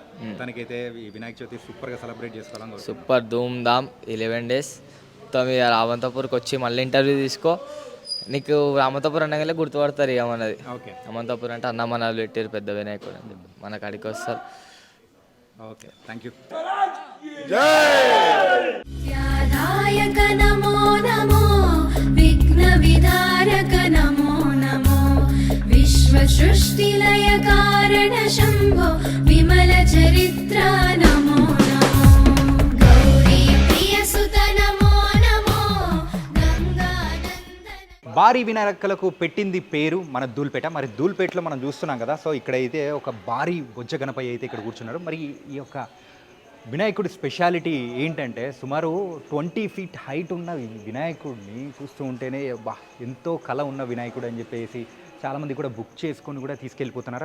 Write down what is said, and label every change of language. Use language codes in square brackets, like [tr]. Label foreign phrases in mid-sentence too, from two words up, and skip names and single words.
[te] దానికైతే ఈ వినాయక చవితి సూపర్గా సెలబ్రేట్ చేసుకోవాలని [hi] సూపర్ धूम धाम 11 days. [te] తొమ్మిది రామంతపూర్కి వచ్చి మళ్ళీ ఇంటర్వ్యూ తీసుకో. నీకు రామంతపూర్ అనగానే గుర్తుపడతారు ఇక మనది. రామంతపూర్ అంటే అన్న మనలు పెట్టారు పెద్ద వినాయకుడు అని చెప్పి మన కాడికి వస్తారు. [en] Okay, thank you. [sa] ध्याधायक नमो नमो विघ्न विधारक नमो नमो विश्वसृष्टिलय कारण शम्भो विमल चरित्र नमो नमो गौरी प्रियसुत नमो नमो गंगानंदन. [te] భారీ వినాయకులకు పెట్టింది పేరు మన ధూల్పేట. మరి ధూల్పేటలో మనం చూస్తున్నాం కదా. సో ఇక్కడైతే ఒక భారీ బొజ్జ గణపయ్య అయితే ఇక్కడ కూర్చున్నారు. మరి ఈ యొక్క వినాయకుడి స్పెషాలిటీ ఏంటంటే సుమారు 20 feet హైట్ ఉన్న వినాయకుడిని చూస్తూ ఉంటేనే బా ఎంతో కళ ఉన్న వినాయకుడు అని చెప్పేసి చాలామంది కూడా బుక్ చేసుకొని కూడా తీసుకెళ్ళిపోతున్నారు.